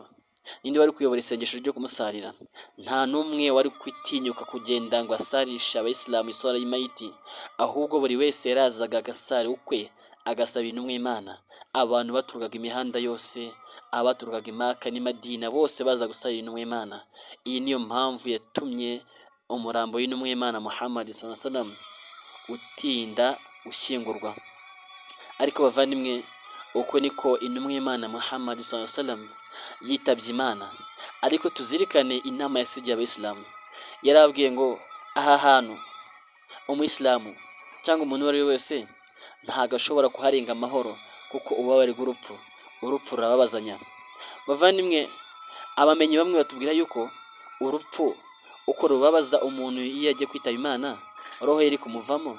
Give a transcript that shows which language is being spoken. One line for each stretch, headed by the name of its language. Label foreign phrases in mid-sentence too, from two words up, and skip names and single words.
Kinyarwanda: Ninde wari kuyobora isengesho ryo kumusarira? Nta n'umwe wari kwitinyuka kugenda ngo asarisha abayisilamu isala y'imayiti, ahubwo buri wese yarazaga agasari ukwe, agasaba intumwa y'Imana. Abantu baturukaga imihanda yose, abaturukaga Imaka n'Imadina, bose baza gusarira intumwa y'Imana. Iyi niyo mpamvu yatumye umurambo w'intumwa y'Imana Muhammad
Arabic: صلى الله عليه وسلم
Kinyarwanda: utinda ushyingurwa. Ariko bavandimwe, uko niko intumwa y'Imana Muhammad
Arabic: صلى الله عليه وسلم
Kinyarwanda: yitabye Imana. Ariko tuzirikane inama yasigiye abayisilamu. Yarabwiye ngo aha hantu umuyisilamu cyangwa umuntu uwo ari we wese ntago ashobora kuharenga amahoro, kuko ububabare bw'urupfu, urupfu rurababazanya. Bavandimwe, abamenyi bamwe batubwira yuko urupfu uko rubabaza umuntu iyo agiye kwitaba Imana, roho iri kumuvamo.